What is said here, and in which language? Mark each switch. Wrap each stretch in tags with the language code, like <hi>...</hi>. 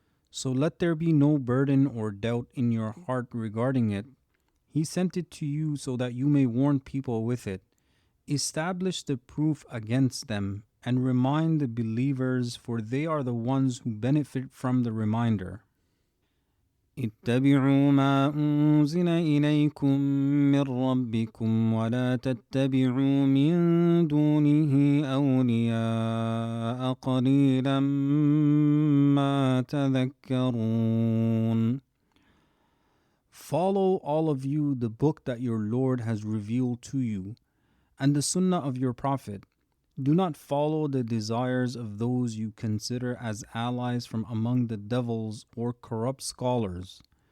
<en>So let there be no burden or doubt in your heart regarding it. He sent it to you so that you may warn people with it, establish the proof against them, and remind the believers, for they are the ones who benefit from the reminder.</en> <ar>اتبعوا ما أنزل إليكم من ربكم ولا تتبعوا من دونه أولياء قليلا ما تذكرون.</ar> <en>Follow all of you the book that your Lord has revealed to you, and the sunnah of your Prophet. Do not follow the desires of those you consider as allies from among the devils or corrupt scholars.</en>